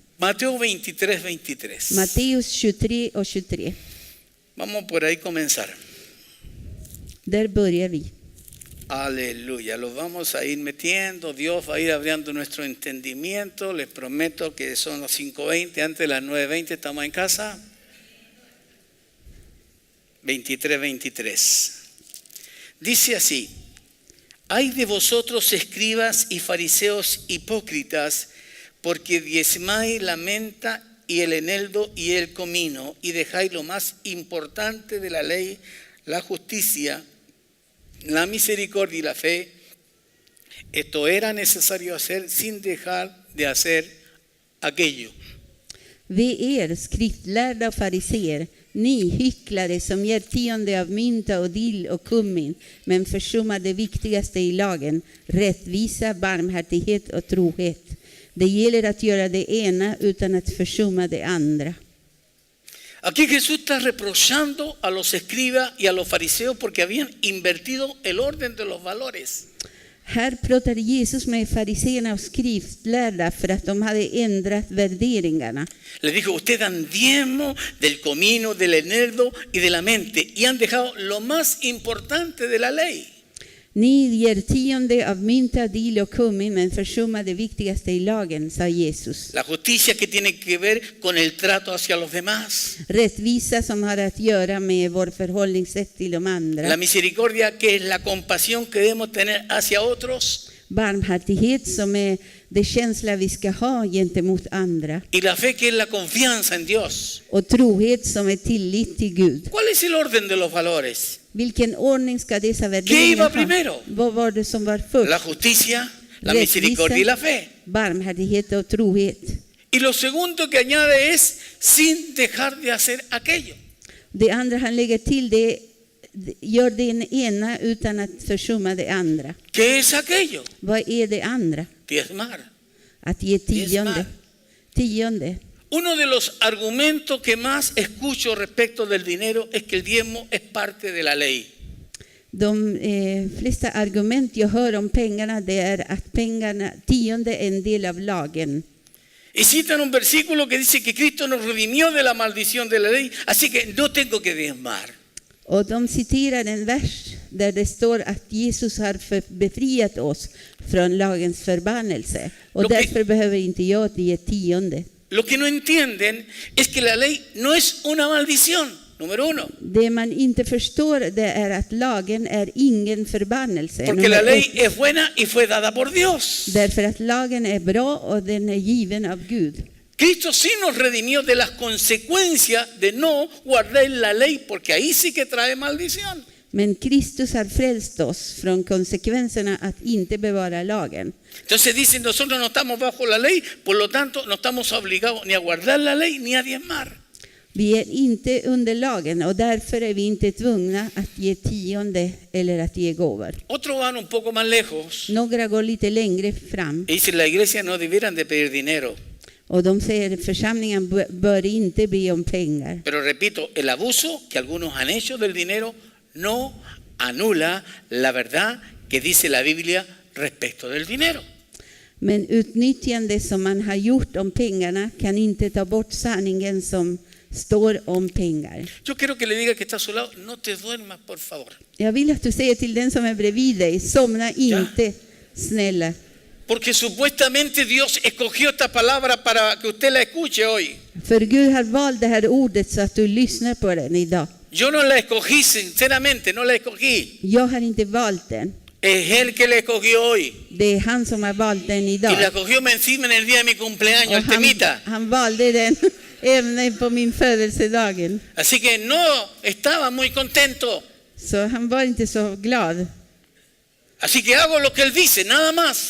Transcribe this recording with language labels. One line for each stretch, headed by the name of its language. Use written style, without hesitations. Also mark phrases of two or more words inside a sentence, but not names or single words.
Spanish: Mateo 23:23.
Swedish: Matteus 23 och 23.
Spanish: Vamos por ahí comenzar.
Swedish: Där börjar vi.
Spanish: Aleluya, los vamos a ir metiendo, Dios va a ir abriendo nuestro entendimiento. Les prometo que son las 5:20, antes de las 9:20 estamos en casa. 23:23. Dice así: hay de vosotros escribas y fariseos hipócritas, porque diezmáis la menta y el eneldo y el comino, y dejáis lo más importante de la ley, la justicia, la misericordia y la fe. Esto era necesario hacer sin dejar de hacer aquello.
Swedish: Ve er, skriftlärda och fariseer, ni hycklare som ger tionde av mynta och dill och kummin, men försummar det viktigaste i lagen, rättvisa, barmhärtighet och trohet. Det gäller att göra det ena utan att försumma det andra.
Spanish: Aquí Jesús está reprochando a los escribas y a los fariseos porque habían invertido el orden de los valores.
Swedish: Här pratade Jesus med fariseerna och skriftlärda för att de hade ändrat värderingarna.
Spanish: Les dijo: ustedes dan diezmo del comino, del eneldo y de la mente, y han dejado lo más importante de la ley.
Swedish: Ni ger tionde av mynta, dill och kummin, men försummar det viktigaste i lagen, sa Jesus.
Spanish: La justicia, que tiene que ver con el trato hacia los demás.
Swedish: Rättvisa som har att göra med vår förhållningssätt till de andra.
Spanish: La misericordia, que es la compasión que debemos tener hacia otros.
Swedish: Barmhärtighet som är det känsla vi ska ha gentemot andra.
Spanish: Y la fe, que es la confianza en Dios.
Swedish: Och trohet som är tillit till Gud.
Spanish: ¿Cuál es el orden de los valores?
Swedish: Vilken ordning ska dessa
Spanish: ¿Qué
Swedish: värderingar
Spanish: iba
Swedish: ha?
Spanish: primero?
Swedish: Vad var det som var först?
Spanish: La justicia, la misericordia y la fe.
Swedish: Barmhärtighet och trohet.
Spanish: Y lo segundo que añade es sin dejar de hacer aquello.
Swedish: Det andra han lägger till det, gör det ena utan att försumma det andra.
Spanish: ¿Qué es aquello?
Swedish: Vad är det andra?
Spanish: Diezmar.
Swedish: Att ge tionde.
Spanish: Diezmar.
Swedish: Tionde.
Spanish: Uno de los argumentos que más escucho respecto del dinero es que el diezmo es parte de la ley.
Swedish: De flesta argument jag hör om pengarna, det är att pengarna, tionde är en del av lagen.
Spanish: Y citan un versículo que dice que Cristo nos redimió de la maldición de la ley, así que no tengo que diezmar.
Swedish: Och de citerar en vers där det står att Jesus har befriat oss från lagens förbannelse. Och därför behöver inte jag ge tionde.
Spanish: Lo que no entienden es que la ley no es una maldición, número uno.
Swedish: Det man inte förstår, det är att lagen är ingen förbannelse.
Spanish: Porque la ley es buena y fue dada por Dios.
Swedish: Därför att lagen är bra och den är given av Gud.
Spanish: Cristo sí nos redimió de las consecuencias de no guardar la ley, porque ahí sí que trae maldición.
Swedish: Men Kristus har frälst oss från konsekvenserna att inte bevara lagen.
Spanish: Entonces dicen, nosotros no estamos bajo la ley, por lo tanto no estamos obligados ni a guardar la ley ni a diezmar.
Swedish: Vi är inte under lagen och därför är vi inte tvungna att ge tionde eller att ge gåvor.
Spanish: Otros van un poco más lejos
Swedish: Några går lite längre fram
Spanish: y dicen, la iglesia no debieran de pedir dinero.
Swedish: och de säger att församlingen bör inte be om pengar.
Spanish: Pero repito, el abuso que algunos han hecho del dinero no anula la verdad que dice la Biblia respecto del dinero.
Swedish: Men utnyttjande som man har gjort om pengarna kan inte ta bort sanningen som står om pengar.
Spanish: Yo quiero que le diga que está a su lado, no te duermas, por favor.
Swedish: Jag vill att du säger till den som är bredvid dig, somna inte, snälla.
Spanish: Porque supuestamente Dios escogió esta palabra para que usted la escuche hoy.
Swedish: För Gud har valt det här ordet så att du lyssnar på den idag.
Spanish: Yo no la escogí, sinceramente, no la escogí.
Swedish: Jag har inte valt den.
Spanish: Es Él que la escogió hoy.
Swedish: Det är han som har valt den
Spanish: Y
Swedish: idag.
Spanish: la escogió encima en el día de mi cumpleaños, el
Swedish: Och
Spanish: temita.
Swedish: han valde den även på min födelsedagen.
Spanish: Así que no estaba muy contento.
Swedish: Så han var inte så glad.
Spanish: Así que hago lo que Él dice, nada más.